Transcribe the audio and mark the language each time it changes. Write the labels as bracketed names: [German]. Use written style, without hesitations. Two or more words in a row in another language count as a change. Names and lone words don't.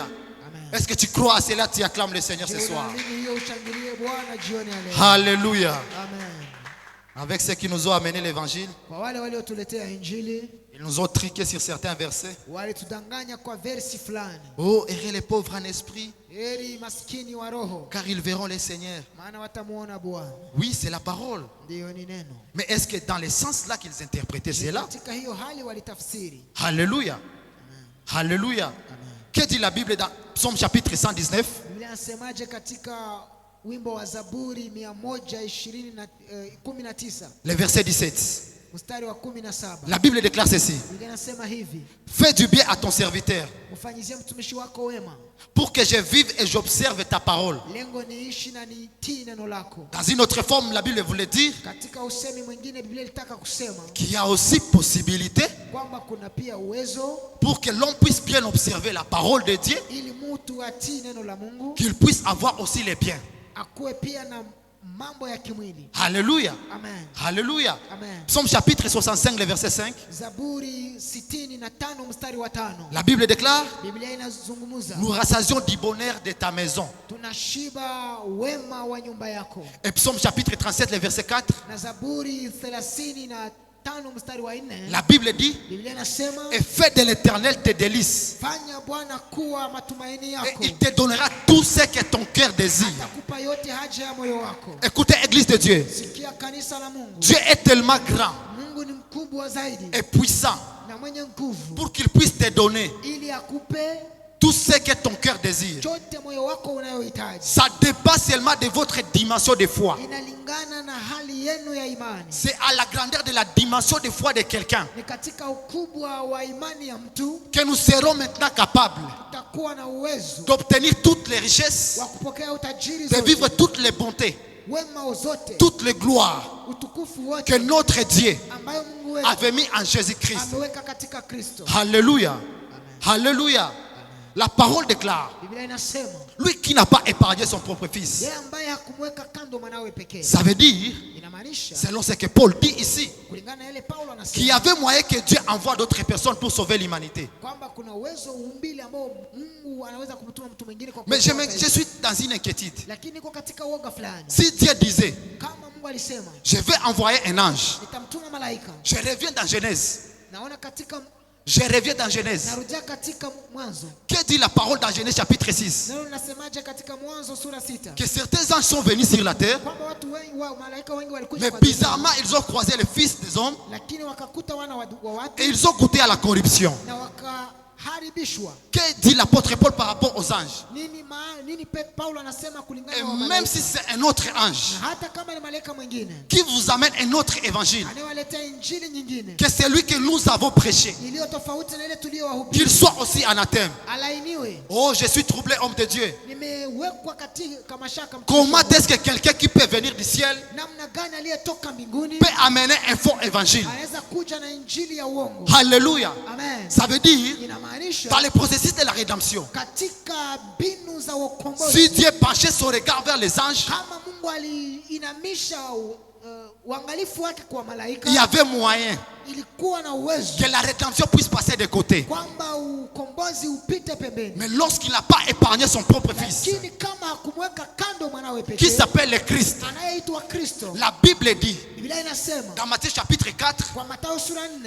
[French] Amen. Est-ce que tu crois à cela? Tu acclames le Seigneur ce Je soir. [Swahili] unaamini hiyo, ushangilie Bwana jioni ya leo. [French] Alléluia. Amen. Avec ceux qui nous ont amené l'évangile, [Swahili] Kwa wale waliotuletea injili, [French] ils nous ont triqué sur certains versets. [Swahili] walitudanganya kwa versi fulani. [French] Oh, heureux les pauvres en esprit, [Swahili] Heri maskini wa roho, [French] car ils verront le Seigneur. [Swahili] maana watamuona Bwana. [French] Oui, c'est la parole. [Swahili] Ndiyo, ni neno. [French] Mais est-ce que dans le sens là qu'ils interprétaient cela? [Swahili] Katika hiyo hali walitafsiri. [French] Alléluia. Alléluia. Que dit la Bible dans Psaume chapitre 119? [Swahili] Biblia inasemaje katika wimbo wa Zaburi 119 [French] Le verset 17. [Swahili] mstari wa 17? [French] La Bible déclare ceci. [Swahili] Biblia inasema hivi: [French] Fais du bien à ton serviteur, [Swahili] mfanyizie mtumishi wako wema, [French] pour que je vive et j'observe ta parole. [Swahili] lengo niishi na nitii neno lako. [French] Dans une autre forme, la Bible voulait dire [Swahili] Katika usemi mwingine Biblia ilitaka kusema [French] qu'il y a aussi possibilité [Swahili] kwamba kuna pia uwezo [French] pour que l'homme puisse bien observer la parole de Dieu, [Swahili] ili mtu atii neno la Mungu, [French] qu'il puisse avoir aussi les biens. [Swahili] akuwe pia na mambo ya kimwili. [French] Alléluia. Amen. Alléluia. Amen. Psaume chapitre 65, le verset 5. [Swahili] Zaburi 65 mstari wa 5. [French] La Bible déclare: [Swahili] Biblia inazungumza, [French] nous rassasions du bonheur de ta maison. [Swahili] tunashiba wema wa nyumba yako. [French] Et Psaume chapitre 37, le verset 4. [Swahili] Na Zaburi 35 mstari wa 4, [French] La Bible dit: [Swahili] Biblia inasema, [French] et fais de l'Éternel tes délices, [Swahili] fanya Bwana kuwa matumaini [French] et [Swahili] yako, [French] il te donnera tout ce que ton cœur désire. [Swahili] atakupa yote haja ya moyo wako. [French] Écoutez, Église de Dieu, [Swahili] Sikia kanisa la Mungu, [French] Dieu est tellement grand [Swahili] Mungu ni mkubwa zaidi [French] et puissant [Swahili] na mwenye nguvu, [French] pour qu'il puisse te donner [Swahili] ili akupe [French] tout ce que ton cœur désire. [Swahili] chote moyo wako unayohitaji. [French] Ça dépasse seulement de votre dimension de foi. [Swahili] Inalingana na hali yenu ya imani, [French] C'est à la grandeur de la dimension de foi de quelqu'un [Swahili] ni katika ukubwa wa imani ya mtu [French] que nous serons maintenant capables [Swahili] utakuwa na uwezo [French] d'obtenir toutes les richesses, [Swahili] wa kupokea utajiri [French] de vivre [Swahili] zote, [French] toutes les bontés, [Swahili] wema zote, [French] toutes les gloires [Swahili] utukufu wote [French] que notre Dieu [Swahili] ambayo Mungu wetu [French] avait mis en Jésus-Christ. [Swahili] ameweka katika Kristo. [French] Alléluia. Alléluia. La parole déclare: [Swahili] Biblia inasema, [French] lui qui n'a pas épargné son propre fils. [Swahili] yeye ambaye hakumweka kando mwanawe pekee. [French] Ça veut dire, [Swahili] Inamaanisha [French] selon ce que Paul dit ici, [Swahili] kulingana na yale Paulo [French] qu'il y [Swahili] anasema [French] avait moyen que Dieu envoie d'autres personnes pour sauver l'humanité. [Swahili] kwamba kuna uwezo umbili ambao Mungu anaweza kumtuma mtu mwingine kwa [French] Mais [Swahili] kuokoa [French] je [Swahili] taifa. [French] suis dans une inquiétude. [Swahili] Lakini niko katika uoga fulani. [French] Si Dieu disait: [Swahili] Kama Mungu alisema [French] je vais envoyer un ange, [Swahili] nitamtuma malaika, [French] je reviens dans Genèse. [Swahili] naona katika, [French] Je reviens dans Genèse. [Swahili] narudia katika Mwanzo. [French] Que dit la parole dans Genèse chapitre 6? [Swahili] Neno linasemaje katika Mwanzo sura 6? [French] Que certains anges sont venus sur la terre, [Swahili] Kwamba watu wengi wa malaika wengi walikuja [French] mais [Swahili] kwa dunia, [French] bizarrement ils ont croisé le Fils des hommes [Swahili] lakini wakakuta wana wa watu [French] et ils ont goûté à la corruption. [Swahili] na wakaharibishwa. [French] Que dit l'apôtre Paul par rapport aux anges? [Swahili] Nini Paulo anasema kulingana [French] Et [Swahili] na [French] même [Swahili] malaika? [French] si c'est un autre ange [Swahili] Na hata kama ni malaika mwingine [French] qui vous amène un autre évangile, [Swahili] anayewaletea injili nyingine [French] que celui que nous avons prêché, [Swahili] iliyo tofauti na ile [French] qu'il [Swahili] tuliyowahubiri, [French] soit aussi anathème. [Swahili] alainiwe. [French] Oh, je suis troublé, homme de Dieu. [Swahili] Nimewekwa katika mashaka. [French] Comment est-ce que quelqu'un qui peut venir du ciel [Swahili] namna gani aliyetoka mbinguni [French] peut amener un faux évangile? [Swahili] anaweza kuja na injili ya uongo? [French] Alléluia. Amen. Ça veut dire, [Swahili] Inamaanisha [French] dans le processus de la rédemption, [Swahili] katika mbinu za ukombozi, [French] si Dieu penchait son regard vers les anges, [Swahili] kama Mungu aliinamisha uangalifu wake kwa malaika, [French] il y avait moyen [Swahili] ilikuwa na uwezo [French] que la rédemption puisse passer de côté. [Swahili] kwamba ukombozi upite pembeni. [French] Mais lorsqu'il n'a pas épargné son propre fils, [Swahili] Lakini kama hakumweka kando mwanawe [French] qui [Swahili] pekee [French] s'appelle le Christ, [Swahili] anayeitwa Kristo, [French] la Bible dit, [Swahili] Biblia inasema [French] dans Matthieu chapitre 4, [Swahili] kwa Mathayo sura 4